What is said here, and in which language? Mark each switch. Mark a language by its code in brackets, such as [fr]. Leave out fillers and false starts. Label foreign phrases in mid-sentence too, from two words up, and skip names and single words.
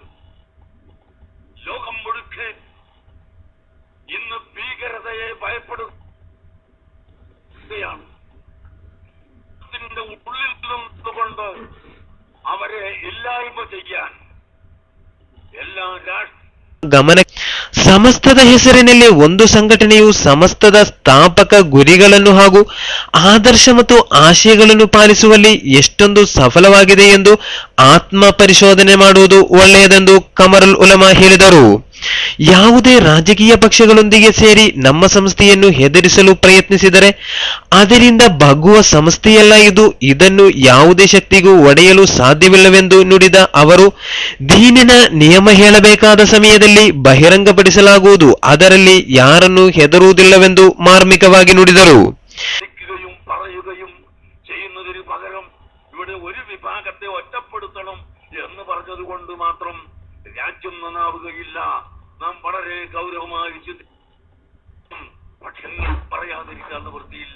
[ml] ലോകം മുഴുക്കെ ഇന്ന് ഭീകരതയെ ഭയപ്പെടുകയാണ്. അതിന്റെ ഉള്ളിൽ നിന്നുകൊണ്ട് അവരെ ഇല്ലായ്മ ചെയ്യാൻ എല്ലാ [kn] ಗಮನ ಸಮಸ್ತದ ಹೆಸರಿನಲ್ಲಿ ಒಂದು ಸಂಘಟನೆಯು ಸಮಸ್ತದ ಸ್ಥಾಪಕ ಗುರಿಗಳನ್ನು ಹಾಗೂ ಆದರ್ಶ ಮತ್ತು ಆಶಯಗಳನ್ನು ಪಾಲಿಸುವಲ್ಲಿ ಎಷ್ಟೊಂದು ಸಫಲವಾಗಿದೆ ಎಂದು ಆತ್ಮ ಪರಿಶೋಧನೆ ಮಾಡುವುದು ಒಳ್ಳೆಯದೆಂದು ಕಮರುಲ್ ಉಲಮಾ ಹೇಳಿದರು. ಯಾವುದೇ ರಾಜಕೀಯ ಪಕ್ಷಗಳೊಂದಿಗೆ ಸೇರಿ ನಮ್ಮ ಸಂಸ್ಥೆಯನ್ನು ಹೆದರಿಸಲು ಪ್ರಯತ್ನಿಸಿದರೆ ಅದರಿಂದ ಬಗ್ಗುವ ಸಂಸ್ಥೆಯಲ್ಲ ಇದು. ಇದನ್ನು ಯಾವುದೇ ಶಕ್ತಿಗೂ ಒಡೆಯಲು ಸಾಧ್ಯವಿಲ್ಲವೆಂದು ನುಡಿದ ಅವರು, ದೀನಿನ ನಿಯಮ ಹೇಳಬೇಕಾದ ಸಮಯದಲ್ಲಿ ಬಹಿರಂಗಪಡಿಸಲಾಗುವುದು, ಅದರಲ್ಲಿ ಯಾರನ್ನು ಹೆದರುವುದಿಲ್ಲವೆಂದು ಮಾರ್ಮಿಕವಾಗಿ ನುಡಿದರು. [ml] പറയുകയും ചെയ്യുന്നതിന് പകരം ഇവിടെ ഒരു വിഭാഗത്തെ ഒറ്റപ്പെടുത്തണം എന്ന് പറഞ്ഞതുകൊണ്ട് മാത്രം രാജ്യം നന്നാവുകയില്ല. നാം വളരെ ഗൗരവമായി ചിന്തിക്കും. പക്ഷെ പറയാതിരിക്കാൻ നിവൃത്തിയില്ല.